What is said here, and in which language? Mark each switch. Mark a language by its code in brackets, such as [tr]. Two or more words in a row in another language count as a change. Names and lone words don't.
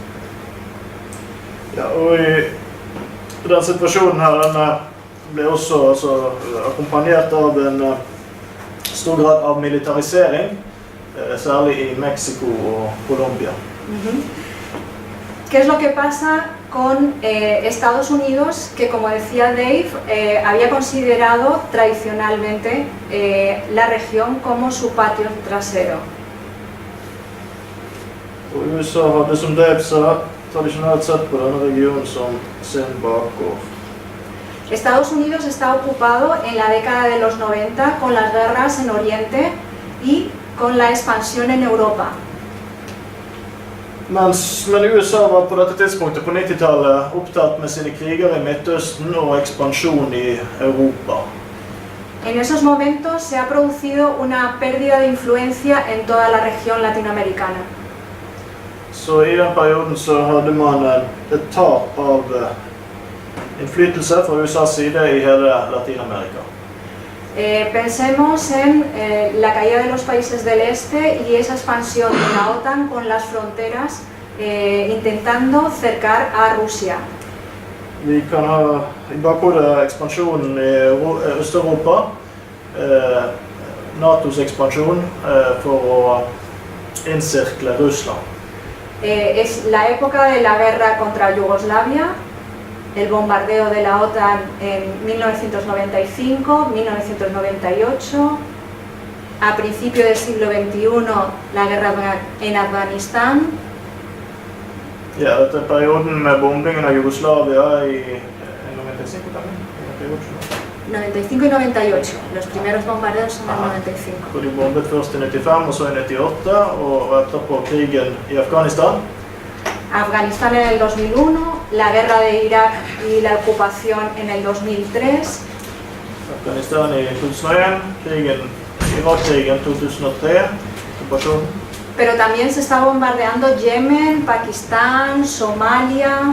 [no] Ja, og i den situasjonen her, den ble også akkompagnert av en stor grad av militarisering, særlig i Mexico og Colombia. [es] ¿Qué es lo que pasa con Estados Unidos, que, como decía Dave, había considerado tradicionalmente la región como su patio trasero? [no] Og USA hadde, som Dave sa, tradisjonelt sett på denne regionen som sin bakgård. [es] Estados Unidos está ocupado en la década de los 90 con las guerras en Oriente y con la expansión en Europa. [no] Men USA var på dette tidspunktet på 90-tallet opptatt med sine kriger i Midtøsten og ekspansjon i Europa. [es] En esos momentos se ha producido una pérdida de influencia en toda la región latinoamericana. [no] Så i den perioden så hadde man et tap av innflytelse fra USAs side i hele Latinamerika. [es] Pensemos en la caída de los países del este y esa expansión de la OTAN con las fronteras intentando cercar a Rusia. [no] Vi kan ha i bakhodet ekspansjonen i Øst-Europa NATOs ekspansjon for å encirkle Russland. [es] Es la época de la guerra contra Yugoslavia, el bombardeo de la OTAN en 1995, 1998, a principios del siglo XXI la guerra en Afganistán. [no] Ja, dette er perioden med bombingen av Jugoslavia i [es] 95 y 98, los primeros bombardeos son en 95. [no] Hvor de bombet først i 95 og så i 98, og etterpå krigen i Afghanistan. [es] Afganistán en el 2001, la guerra de Irak y la ocupación en el 2003. [no] Afghanistan i 2001, Irak-krigen 2003, okkupasjonen. [es] Pero también se está bombardeando Yemen, Pakistán, Somalia.